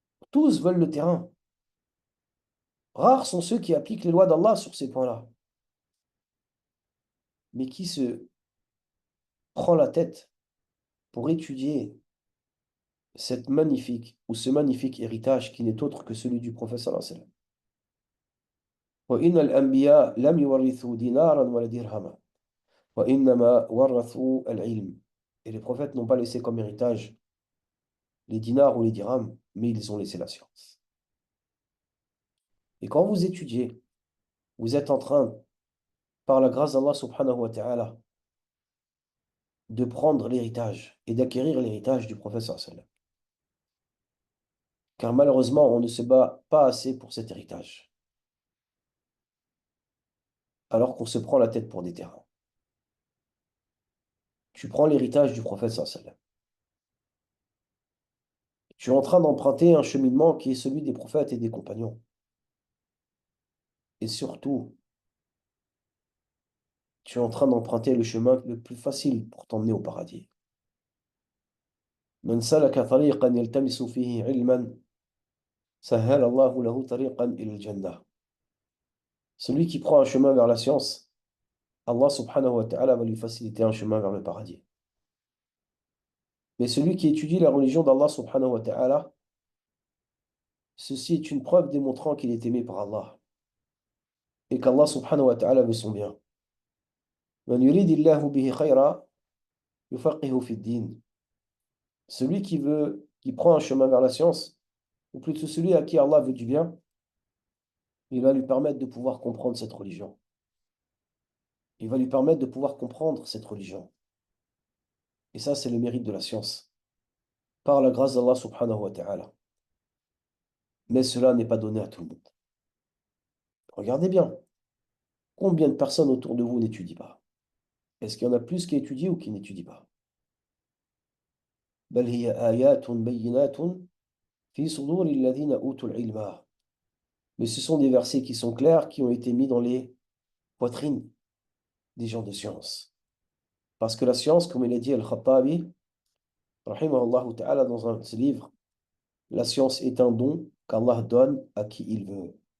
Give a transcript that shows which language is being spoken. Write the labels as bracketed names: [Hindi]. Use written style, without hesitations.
[French] Tous veulent le terrain. Rares sont ceux qui appliquent les lois d'Allah sur ces points-là. Mais qui se prend la tête pour étudier cette magnifique ou ce magnifique héritage qui n'est autre que celui du prophète sallallahu alayhi wa sallam. [Arabic] وإن الأنبياء لم يورثوا دينارا ولا درهما وإنما ورثوا العلم. [French] Et les prophètes n'ont pas laissé comme héritage les dinars ou les dirhams, mais ils ont laissé la science. Et quand vous étudiez, vous êtes en train, par la grâce d'Allah subhanahu wa ta'ala, de prendre l'héritage et d'acquérir l'héritage du prophète sallallahu alayhi wa sallam. Car malheureusement, on ne se bat pas assez pour cet héritage, alors qu'on se prend la tête pour des terrains. Tu prends l'héritage du prophète sallallahu alayhi wa sallam. Tu es en train d'emprunter un cheminement qui est celui des prophètes et des compagnons. Et surtout, tu es en train d'emprunter le chemin le plus facile pour t'emmener au paradis. [Arabic] من سلك طريقا يلتمس فيه علما سهل الله له طريقا إلى الجنة. [French] Celui qui prend un chemin vers la science, Allah subhanahu wa ta'ala va lui faciliter un chemin vers le paradis. Mais celui qui étudie la religion d'Allah subhanahu wa ta'ala, ceci est une preuve démontrant qu'il est aimé par Allah et qu'Allah subhanahu wa ta'ala veut son bien. [Arabic] من يريد الله به خيرا يفقهه في الدين. [French] Celui qui prend un chemin vers la science, ou plutôt celui à qui Allah veut du bien, il va lui permettre de pouvoir comprendre cette religion. Il va lui permettre de pouvoir comprendre cette religion. Et ça, c'est le mérite de la science, par la grâce d'Allah subhanahu wa ta'ala. Mais cela n'est pas donné à tout le monde. Regardez bien, combien de personnes autour de vous n'étudient pas? Est-ce qu'il y en a plus qui étudient ou qui n'étudient pas? [Arabic] بل هي آيات بينات في صدور الذين أوتوا العلم. [French] Mais ce sont des versets qui sont clairs, qui ont été mis dans les poitrines des gens de science. Parce que la science, comme il a dit Al-Khattabi, rahimahullah ta'ala, dans un de ses livres, la science est un don qu'Allah donne à qui il veut.